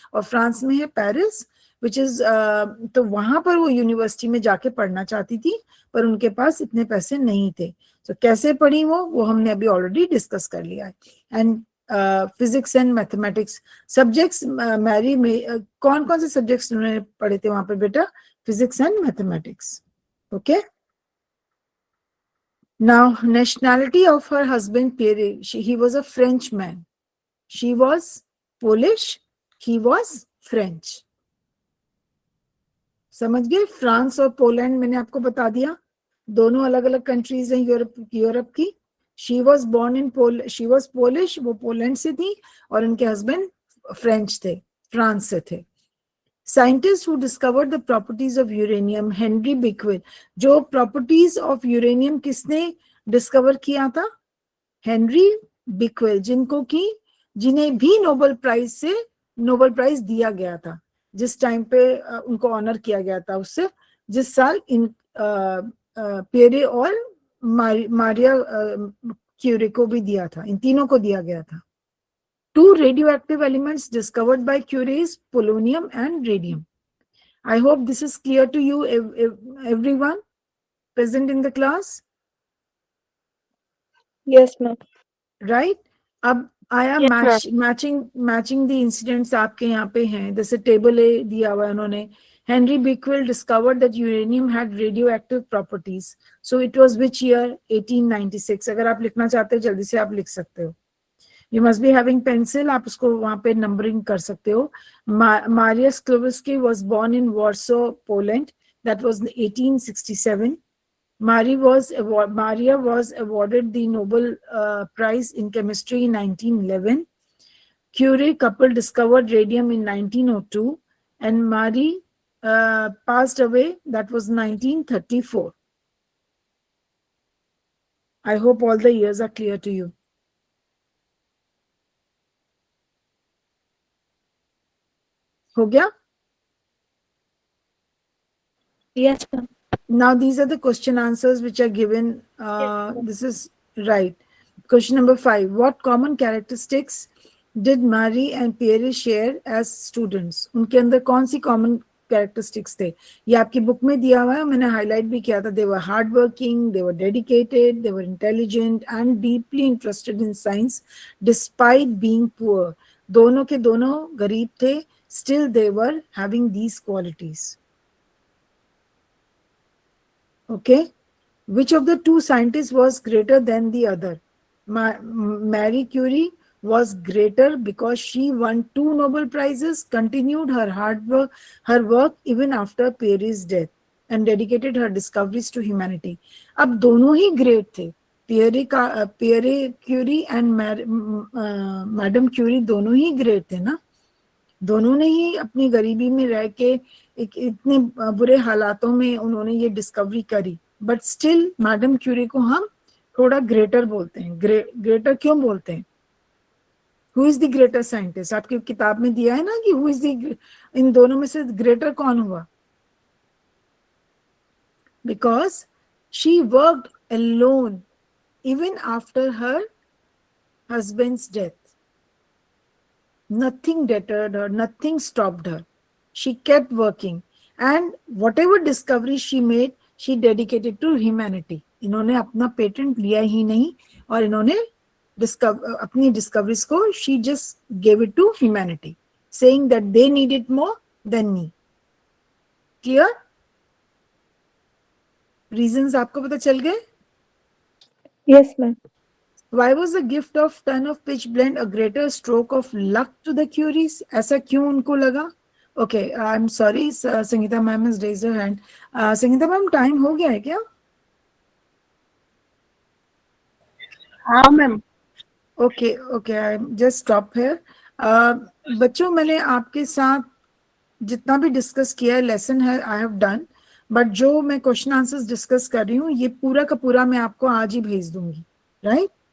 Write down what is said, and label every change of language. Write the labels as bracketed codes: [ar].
[hi] और फ्रांस में है पेरिस, विच इज तो वहां पर वो यूनिवर्सिटी में जाके पढ़ना चाहती थी, पर उनके पास इतने पैसे नहीं थे. तो कैसे पढ़ी वो हमने अभी ऑलरेडी डिस्कस कर लिया है. And physics and mathematics subjects Mary में कौन कौन से सब्जेक्ट्स उन्होंने पढ़े थे वहां पर बेटा? [en] Physics and mathematics, okay? Now, nationality of her husband Pierre, he was a French man. She was Polish, he was French. [hi] समझ गए? फ्रांस और पोलैंड मैंने आपको बता दिया. दोनों अलग अलग कंट्रीज हैं यूरोप की। [en] she was born in she was Polish, [hi] वो पोलैंड से थी, और उनके हस्बैंड फ्रेंच थे, फ्रांस से थे। [en] Scientist who discovered the properties of uranium, Henri Becquerel. [hi] जो प्रॉपर्टीज ऑफ यूरेनियम किसने डिस्कवर किया था? हेनरी बिक्वेल, जिन्हें भी नोबेल प्राइज दिया गया था, जिस टाइम पे उनको ऑनर किया गया था उससे, जिस साल इन पेरे और मारिया क्यूरी को भी दिया था, इन तीनों को दिया गया था। [en] Two radioactive elements discovered by Curie is polonium and radium. I hope this is clear to you, everyone present in the class. Yes, ma'am. [hi] Right? अब आया [en] Yes, [hi] मैचिंग द इंसिडेंट्स आपके यहाँ पे हैं, जैसे टेबल ए दिया हुआ है उन्होंने। [en] Henri Becquerel discovered that uranium had radioactive properties, so it was which year? 1896। [hi] अगर आप लिखना चाहते हो जल्दी से आप लिख सकते हो। [en] you must be having pencil, [hi] आप उसको वहां पे नंबरिंग कर सकते हो। [en] Maria Sklodowska was born in Warsaw, Poland, that was 1867. Maria was awarded the Nobel Prize in Chemistry in 1911. Curie couple discovered radium in 1902, and Marie passed away, that was 1934. I hope all the years are clear to you. [hi] हो गया? [en] Yes, ma'am. Now these are the question answers which are given. This is right. Question number 5. What common characteristics did Marie and Pierre share as students? [hi] उनके अंदर कौन सी common characteristics थे? ये आपकी book में दिया हुआ है, मैंने हाईलाइट भी किया था। [en] They were hardworking, they were dedicated, they were intelligent and deeply interested in science despite being poor. [hi] दोनों के दोनों गरीब थे, [en] still they were having these qualities. Okay, which of the two scientists was greater than the other? Marie Curie was greater because she won 2 Nobel Prizes, continued her work even after Pierre's death, and dedicated her discoveries to humanity. [hi] अब दोनों ही great थे, Pierre Curie and madam Curie दोनों ही great थे ना। दोनों ने ही अपनी गरीबी में रह के इतने बुरे हालातों में उन्होंने ये डिस्कवरी करी, बट स्टिल मैडम क्यूरी को हम थोड़ा ग्रेटर बोलते हैं। ग्रेटर क्यों बोलते हैं? [en] Who is the greater scientist? [hi] आपकी किताब में दिया है ना कि [en] who is the, [hi] इन दोनों में से ग्रेटर कौन हुआ? [en] Because she worked alone even after her husband's death. Nothing deterred her, nothing stopped her. She kept working, and whatever discovery she made, she dedicated to humanity. [hi] इन्होंने अपना patent लिया ही नहीं, और इन्होंने अपनी डिस्कवरीज को [en] she just gave it to humanity, saying that they need it more than me. Clear? [hi] Reasons आपको पता चल गए? [en] Yes, ma'am. Why was the gift of ton of pitch blende a greater stroke of luck to the Curies? [hi] ऐसा क्यों उनको लगा? [en] Okay, I'm sorry, Sangeeta ma'am has raised her hand. [hi] Sangeeta ma'am, time हो गया है क्या? हाँ ma'am. [en] Okay, I just stop here. [hi] बच्चों, मैंने आपके साथ जितना भी डिस्कस किया है लेसन है, [en] I have done, [hi] बट जो मैं क्वेश्चन आंसर्स डिस्कस कर रही हूँ ये पूरा का पूरा मैं आपको आज ही भेज दूंगी, राइट?